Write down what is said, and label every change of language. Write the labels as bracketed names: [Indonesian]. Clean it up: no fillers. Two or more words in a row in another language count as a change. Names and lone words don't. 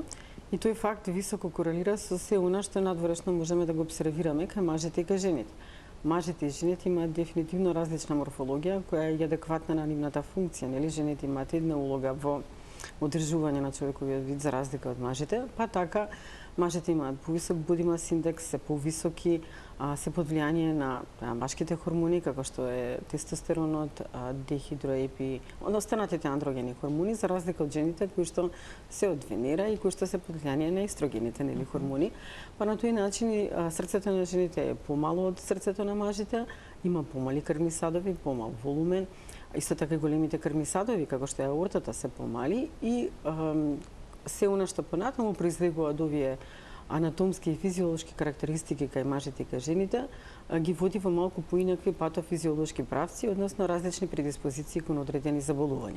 [Macedonian] И тој факт високо корелира со се она што надворешно можеме да го обсервираме кај мажите и кај жените. Мажите и жените имаат дефинитивно различна морфологија која е адекватна на нивната функција, нели? Жените имаат една улога во одржување на човековиот вид за разлика од мажите, па така мажите имаат повисок [English] body mass index, [Macedonian] се повисоки, се под влијание на машките хормони, како што е тестостеронот, дехидроепи, останатите андрогени хормони, за разлика од жените кои што се од Венера и кои што се под влијание на естрогените, нели, хормони. Па на тој начин срцето на жените е помало од срцето на мажите, има помали крвни садови, помал волумен, исто така и големите крвни садови, како што е аортата, се помали и се она што понатаму произлегува од овие анатомски и физиолошки карактеристики кај мажите и кај жените, ги води во малку поинакви патофизиолошки правци, односно различни предиспозиции кон одредени заболувања.